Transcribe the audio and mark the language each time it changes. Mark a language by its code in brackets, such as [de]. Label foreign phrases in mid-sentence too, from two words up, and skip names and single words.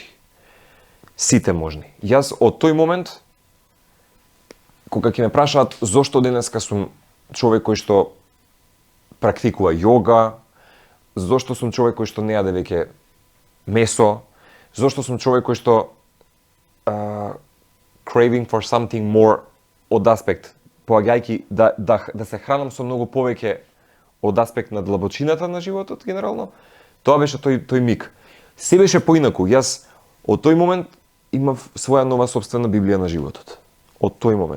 [mk] Сите можни. Јас од тој момент, кога ќе ме прашаат зошто денеска сум човек кој што практикува йога, зошто сум човек кој што не јаде веќе месо, зошто сум човек кој што [en] craving for something more [mk] од аспект, поаѓајќи да се хранам со многу повеќе од аспект на длабочината на животот генерално, тоа беше тој миг. Се беше поинаку. Јас од тој момент имав своја нова собствена Библија на животот. Од тој момент.